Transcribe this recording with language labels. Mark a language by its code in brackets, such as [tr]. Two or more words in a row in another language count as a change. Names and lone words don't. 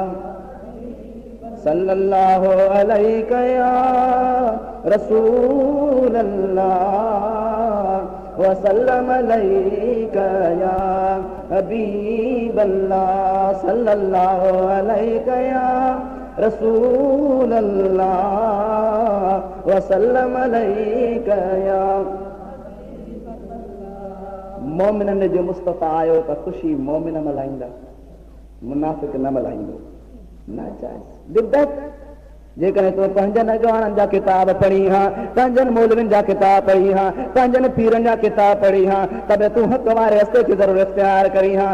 [ar] صلى الله عليك يا رسول الله وسلم عليك يا حبيب الله، صلى الله عليك يا رسول الله وسلم عليك يا. [sd] मोमिननि जो मुस्तफ़ा आयो त ख़ुशी मोमिन मल्हाईंदा, मुनाफ़िक़ न मल्हाईंदो। नाजायज़ बिदअत जेकॾहिं तो पंहिंजनि अॻवाननि जा किताब पढ़ी हा, पंहिंजनि मौलवियुनि जा किताब पढ़ी हा, पंहिंजनि पीरनि जा किताब पढ़ी हा, त बि तूं हक़ वारे रस्ते खे ज़रूरु इख़्तियार करी हा।